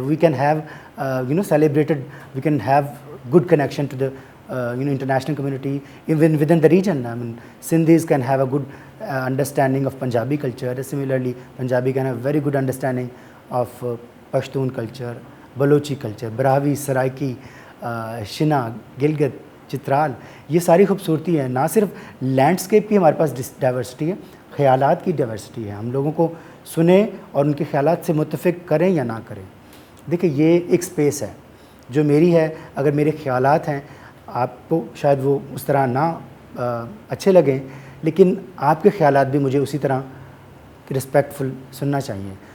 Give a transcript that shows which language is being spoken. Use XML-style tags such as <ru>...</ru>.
<en>We can have celebrated, we can have good connection to the international community even within the region. Sindhis can have a good understanding of Punjabi culture. Similarly, Punjabi can have very good understanding of Pashtun culture, Balochi culture, Brahui, Saraiki, Shina, Gilgit, Chitral.</en> <ur>یہ ساری خوبصورتی ہے. نہ صرف landscape کی ہمارے پاس diversity ہے, خیالات کی ڈائیورسٹی ہے. ہم لوگوں کو سنیں اور ان کے خیالات سے متفق کریں یا نہ کریں. دیکھیں یہ ایک سپیس ہے جو میری ہے. اگر میرے خیالات ہیں آپ کو شاید وہ اس طرح نہ اچھے لگیں, لیکن آپ کے خیالات بھی مجھے اسی طرح رسپیکٹفل سننا چاہیے.</ur>